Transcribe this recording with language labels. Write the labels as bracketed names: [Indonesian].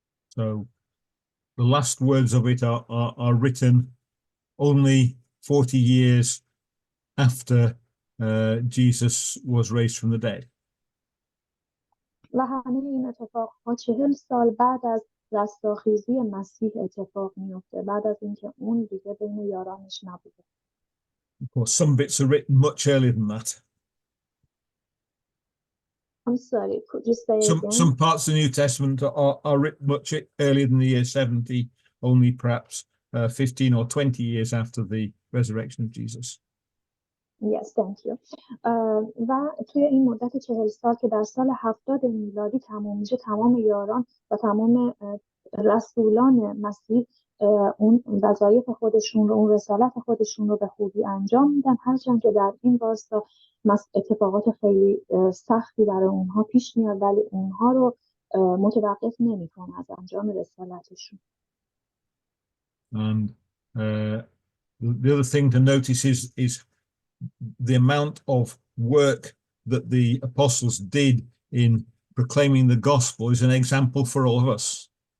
[English] So the last words of it are written only 40 years after Jesus was raised from the dead. [Persian] و همه این اتفاقها 40 سال بعد از رستاخیزی مسیح اتفاق میفته، بعد از اینکه اون دیگه بین یارانش نبوده. [English] Of course, some bits are written much earlier than that. I'm sorry, could you say again? Some parts of the New Testament are written much earlier than the year 70, only perhaps 15 or 20 years after the resurrection of Jesus. Yes, thank you. [Persian] و توی این مدت 40 سال که در سال 70 میلادی تمام میشه، تمام یاران و تمام رسولان مسیح اون وظایف خودشون رو، اون رسالت خودشون رو به خوبی انجام میدن، هرچند که در این واسطه اتفاقات خیلی سختی برای اونها پیش میاد، ولی اونها رو متوقف نمیکنه از انجام رسالتشون. [English] And the other thing to notice is the amount of work that the apostles did in proclaiming the gospel is an example for all of us.